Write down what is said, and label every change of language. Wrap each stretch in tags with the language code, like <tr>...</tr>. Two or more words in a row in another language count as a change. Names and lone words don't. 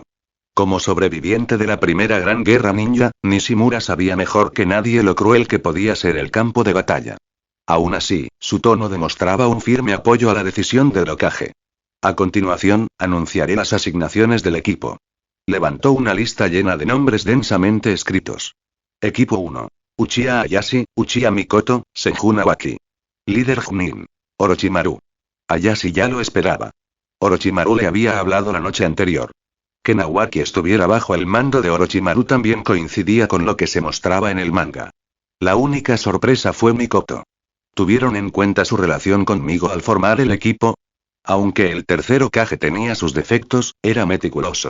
<es>Como sobreviviente de la primera gran guerra ninja, Nishimura sabía mejor que nadie lo cruel que podía ser el campo de batalla. Aún así, su tono demostraba un firme apoyo a la decisión del Hokage. A continuación, anunciaré las asignaciones del equipo. Levantó una lista llena de nombres densamente escritos. Equipo 1. Uchiha Ayashi, Uchiha Mikoto, Senju Nawaki. Líder Junin. Orochimaru. Ayashi ya lo esperaba. Orochimaru le había hablado la noche anterior. Que Nawaki estuviera bajo el mando de Orochimaru también coincidía con lo que se mostraba en el manga. La única sorpresa fue Mikoto. ¿Tuvieron en cuenta su relación conmigo al formar el equipo? Aunque el tercer Hokage tenía sus defectos, era meticuloso.</es>